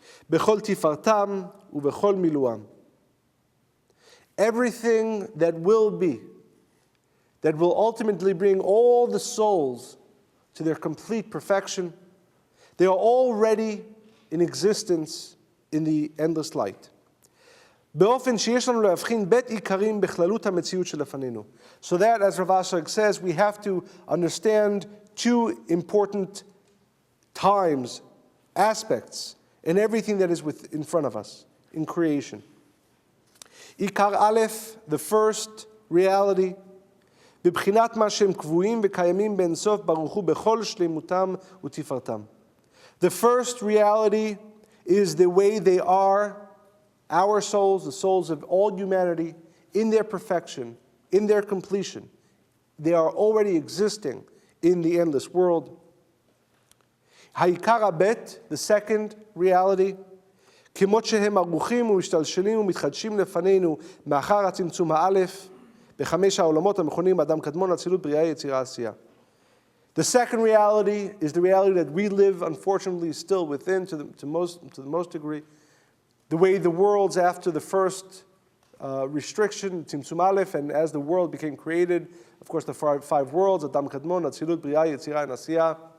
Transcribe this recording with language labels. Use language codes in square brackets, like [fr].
[he] Bechol tifartam ubechol miluam. [en] Everything that will be, that will ultimately bring all the souls to their complete perfection, they are already in existence in the endless light. [he] באופן שיש לנו להבחין בית עיקרים בכללות המציאות שלפנינו. [en] So that, as Rav Ashlag says, we have to understand two important times, aspects, in everything that is in front of us, in creation. [he] עיקר א', [en] the first reality, [he] בבחינת מה שהם קבועים וקיימים באינסוף ברוך הוא בכל שלמותם ותפארתם. [en] The first reality is the way they are, our souls, the souls of all humanity, in their perfection, in their completion. They are already existing in the endless world. [he] Ha'ikar bet, [en] the second reality, [he] כמות שהם ערוכים ומשתלשלים ומתחדשים לפנינו מאחר הצמצום האלף, בחמש העולמות המכונים אדם קדמון, אצילות, בריאה, יצירה, עשייה. [en] The second reality is the reality that we live, unfortunately, still within, to the most degree. The way the worlds after the first restriction, Tzimtzum Aleph, and as the world became created, of course, the five worlds, Adam Kadmon, Atzilut, B'riah, Yetzirah, and Asiyah.